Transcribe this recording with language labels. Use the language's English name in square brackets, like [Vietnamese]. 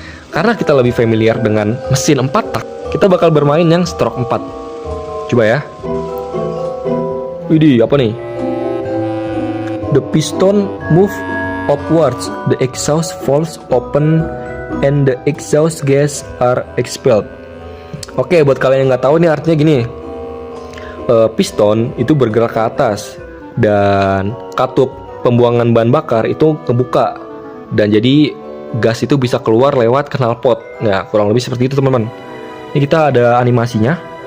[Indonesian] Karena kita lebih familiar dengan mesin 4 tak, kita bakal bermain yang stroke 4. Coba ya. Widih, apa nih? [English] The piston move upwards, the exhaust falls open, and the exhaust gas are expelled. [Indonesian] Oke, buat kalian yang nggak tahu nih artinya gini. Piston itu bergerak ke atas dan katup pembuangan bahan bakar itu kebuka, dan jadi gas itu bisa keluar lewat knalpot. Nah, kurang lebih seperti itu teman-teman. Ini kita ada animasinya.